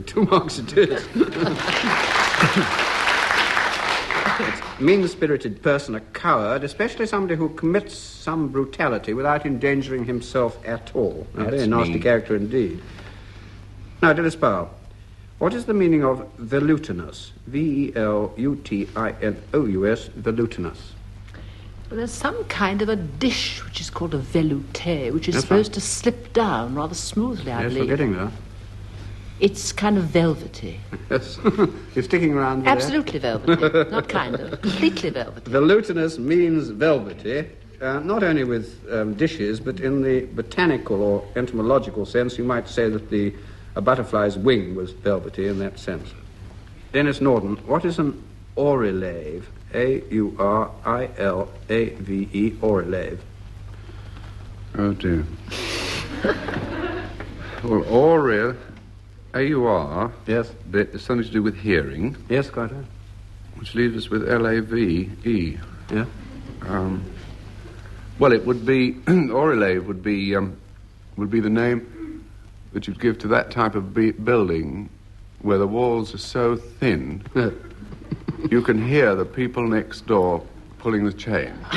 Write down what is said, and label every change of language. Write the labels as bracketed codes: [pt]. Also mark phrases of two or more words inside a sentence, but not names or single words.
[en] 2 marks it is. It's a mean-spirited person, a coward, especially somebody who commits some brutality without endangering himself at all. A very nasty character indeed. Now, Dilys Powell, what is the meaning of velutinous? V-E-L-U-T-I-N-O-U-S, velutinous. Well, there's some kind of a dish which is called a velouté, which is supposed to slip down rather smoothly, I believe. Yes, we're getting there. It's kind of velvety. Yes. You're sticking around there? Absolutely velvety. Not kind of. Completely velvety. Velutinous means velvety, not only with dishes, but in the botanical or entomological sense, you might say that a butterfly's wing was velvety in that sense. Denis Norden, what is an aurelave? A-U-R-I-L-A-V-E, aurelave. Oh, dear. Well, aurel, A-U-R, yes, it's something to do with hearing. Yes, quite right. Which leaves us with L-A-V-E. Yeah. Well, it would be, aurelave would be the name that you'd give to that type of building where the walls are so thin you can hear the people next door pulling the chain.